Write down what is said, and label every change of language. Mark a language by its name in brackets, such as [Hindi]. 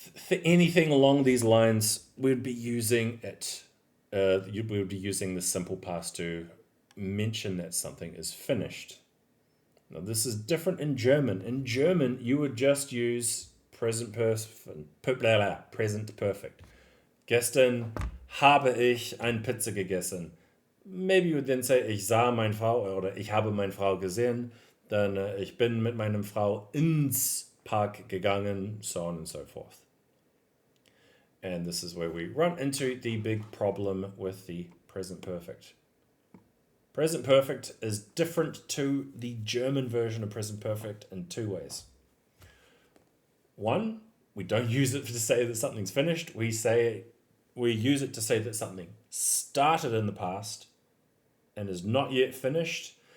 [English] Anything along these lines, we'd be using it. We would be using the simple past to mention that something is finished. Now, this is different in German. In German, you would just use present perfect. [German] Gestern habe ich eine Pizza gegessen. [English] Maybe you would then say, [German] ich sah meine Frau oder ich habe meine Frau gesehen. Dann ich bin mit meiner Frau ins Park gegangen, [English] so on and so forth. And this is where we run into the big problem with the present perfect. Present perfect is different to the German version of present perfect in two ways. One, we don't use it to say that something's finished. We use it to say that something started in the past and is not yet finished.